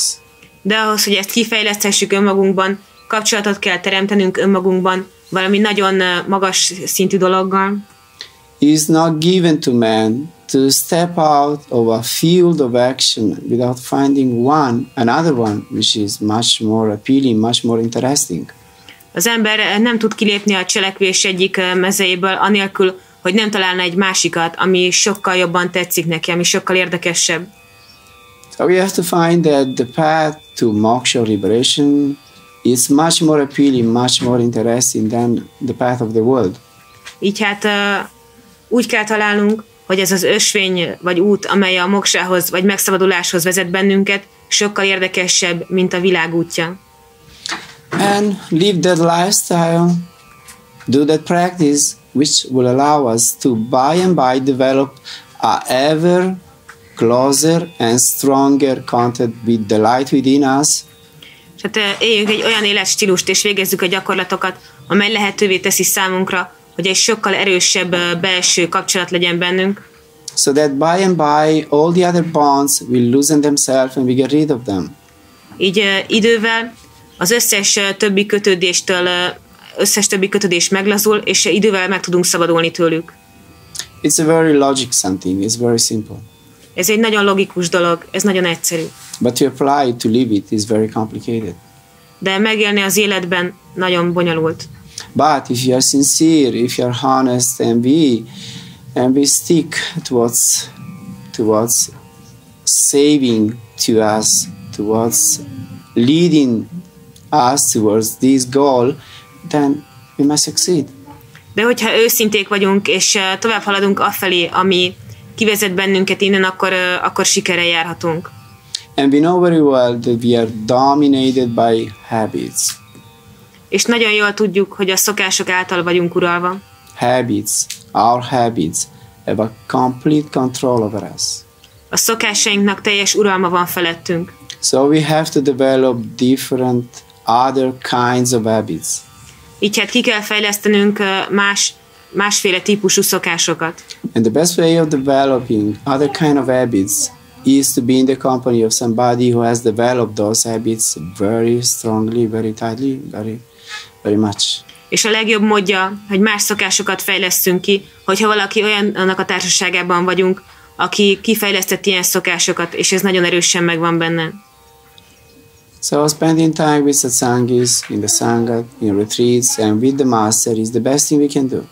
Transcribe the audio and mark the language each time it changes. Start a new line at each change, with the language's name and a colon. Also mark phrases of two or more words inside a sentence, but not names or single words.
Hungarian: De ahhoz, hogy ezt kifejleszthessük önmagunkban, kapcsolatot kell teremtenünk önmagunkban, valami nagyon magas szintű dologgal.
English: It is not given to man to step out of a field of action without finding another one, which is much more appealing, much more interesting.
Hungarian: Az ember nem tud kilépni a cselekvés egyik mezejéből, anélkül, hogy nem találna egy másikat, ami sokkal jobban tetszik neki, ami sokkal érdekesebb.
English: So we have to find that the path to moksha liberation is much more appealing, much more interesting than the path of the world.
Hungarian: Így hát úgy kell találnunk, hogy ez az ösvény vagy út, amely a moksához vagy megszabaduláshoz vezet bennünket, sokkal érdekesebb, mint a világ útja.
English: And live that lifestyle, do that practice, which will allow us to by and by develop a ever closer and stronger contact with the light within us.
Hungarian: Tehát éljünk egy olyan életstílust és végezzük a gyakorlatokat, amely lehetővé teszi számunkra, hogy egy sokkal erősebb belső kapcsolat legyen bennünk.
English: So that by and by all the other bonds will loosen themselves and we get rid of them.
Hungarian: Így idővel az összes többi kötődés meglazul, és idővel meg tudunk szabadulni tőlük.
English: It's a very logic something, it's very simple.
Hungarian: Ez egy nagyon logikus dolog, ez nagyon egyszerű.
English: But to apply it, to live it is very complicated.
Hungarian: De megélni az életben nagyon bonyolult.
English: But if you are sincere, if you are honest, and we stick towards saving to us, towards leading us towards this goal, then we must succeed.
Hungarian: De hogyha őszinték vagyunk, és tovább haladunk afelé, ami kivezet bennünket innen, akkor sikerrel járhatunk.
English: And we know very well that we are dominated by habits.
Hungarian: És nagyon jól tudjuk, hogy a szokások által vagyunk uralva.
English: Our habits have a complete control over us.
Hungarian: A szokásainknak teljes uralma van felettünk.
English: So we have to develop different other kinds of habits.
Hungarian: Így hát ki kell fejlesztenünk másféle típusú szokásokat.
English: And the best way of developing other kind of habits is to be in the company of somebody who has developed those habits very strongly, very tightly, very much.
Hungarian: És a legjobb módja, hogy más szokásokat fejlesztünk ki, hogyha valaki olyannak a társaságában vagyunk, aki kifejlesztett ilyen szokásokat, és ez nagyon erősen megvan benne.
English: So spending time with Satsangis, in the Sangha, in retreats, and with the Master is the best thing we can do.